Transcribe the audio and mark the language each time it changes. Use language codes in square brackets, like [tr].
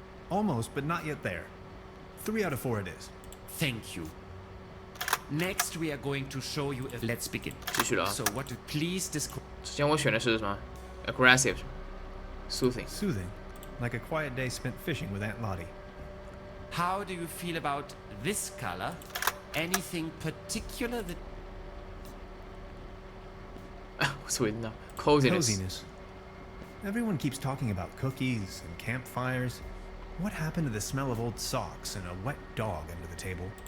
[en] Almost, but not yet there. 3 out of 4 it is. Thank you. Next, we are going to show you. Let's begin. [zh] 继续了啊。 [en] So, what do please describe? [zh] 之前我选的是什么 ？ [en] aggressive， soothing。 Soothing. Like a quiet day spent fishing with Aunt Lottie. How do you feel about this color? Anything particular that? What's with now? Coziness。 Coziness. Everyone keeps talking about cookies and campfires. What happened to the smell of old socks and a wet dog under the table?